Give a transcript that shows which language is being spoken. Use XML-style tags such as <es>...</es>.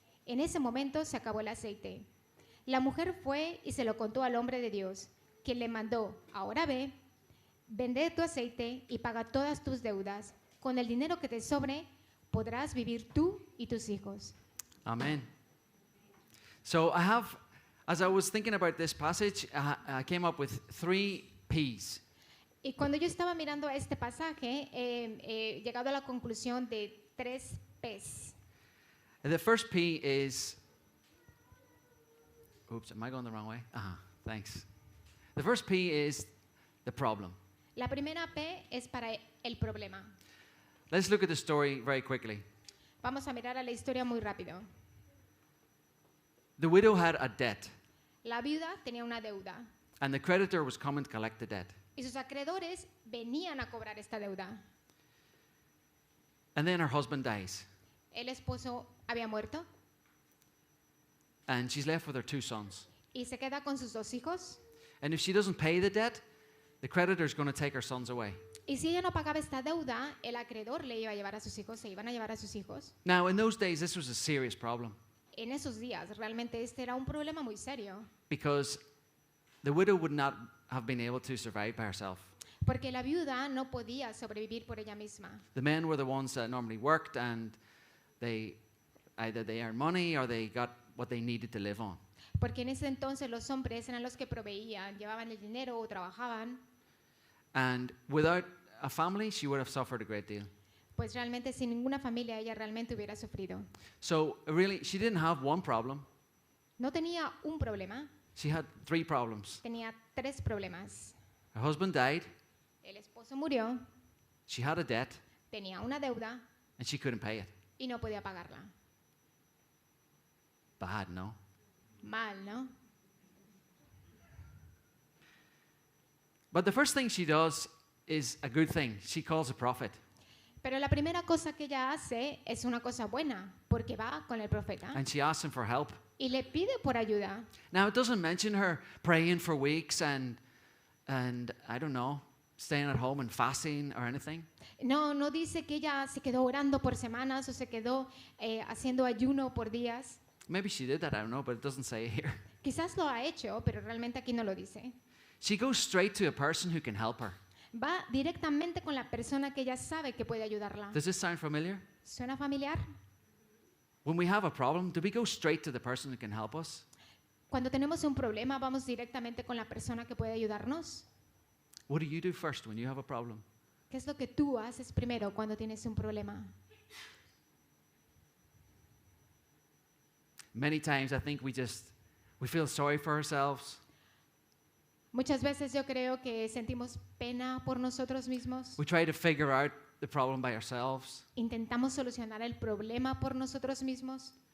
<es>En ese momento se acabó el aceite. La mujer fue y se lo contó al hombre de Dios, quien le mandó, ahora ve, vende tu aceite y paga todas tus deudas. Con el dinero que te sobre, podrás vivir tú y tus hijos. Amen.</es> <en>So as I was thinking about this passage, I came up with 3 P's.</en> <es>Y cuando yo estaba mirando este pasaje, he llegado a la conclusión de 3 P's.</es> <en>The first P is, oops, am I going the wrong way? Thanks. The first P is the problem.</en> <es>La primera P es para el problema.</es> <en>Let's look at the story very quickly.</en> <es>Vamos a mirar a la historia muy rápido.</es> <en>The widow had a debt,</en> <es>La viuda tenía una deuda</es> <en>and the creditor was coming to collect the debt.</en> <es>y sus acreedores venían a cobrar esta deuda.</es> <en>And then her husband dies,</en> <es>El esposo había muerto</es> <en>and she's left with her 2 sons.</en> <es>y se queda con sus 2 hijos.</es> <en>And if she doesn't pay the debt, the creditor's going to take her sons away.</en> <es>Y si ella no pagaba esta deuda, el acreedor le iba a llevar a sus hijos, se iban a llevar a sus hijos.</es> <en>Now, in those days, this was a serious problem</en> <es>En esos días, realmente este era un problema muy serio,</es> <en>because the widow would not have been able to survive by herself.</en> <es>porque la viuda no podía sobrevivir por ella misma.</es> <en>The men were the ones that normally worked, and either they earned money or they got what they needed to live on.</en> <es>Porque en ese entonces los hombres eran los que proveían, llevaban el dinero o trabajaban.</es> <en>And without a family, she would have suffered a great deal.</en> <es>Pues realmente sin ninguna familia ella realmente hubiera sufrido.</es> <en>So really, she didn't have one problem.</en> <es>No tenía un problema,</es> <en>She had 3 problems.</en> <es>tenía 3 problemas.</es> <en>Her husband died,</en> <es>El esposo murió,</es> <en>she had a debt,</en> <es>tenía una deuda</es> <en>and she couldn't pay it.</en> <es>y no podía pagarla.</es> <en>Bad, no?</en> <es>Mal, ¿no?</es> <en>But the first thing she does is a good thing. She calls a prophet.</en> <es>Pero la primera cosa que ella hace es una cosa buena, porque va con el profeta</es> <en>And she asks him for help.</en> <es>y le pide por ayuda.</es> <en>Now, it doesn't mention her praying for weeks and I don't know, staying at home and fasting or anything.</en> <es>No, no dice que ella se quedó orando por semanas o se quedó haciendo ayuno por días.</es> <en>Maybe she did that, I don't know, but it doesn't say it here.</en> <es>Quizás lo ha hecho, pero realmente aquí no lo dice.</es> <en>She goes straight to a person who can help her.</en> <es>Va directamente con la persona que ella sabe que puede ayudarla.</es> <en>Does this sound familiar?</en> <es>¿Suena familiar?</es> <en>When we have a problem, do we go straight to the person who can help us?</en> <es>Cuando tenemos un problema, vamos directamente con la persona que puede ayudarnos.</es> <en>What do you do first when you have a problem?</en> <es>¿Qué es lo que tú haces primero cuando tienes un problema?</es> <en>Many times I think we feel sorry for ourselves.</en> <es>Muchas veces yo creo que sentimos pena por nosotros mismos.</es> <en>We try to figure out the problem by ourselves.</en> <es>Intentamos solucionar el problema por nosotros mismos.</es>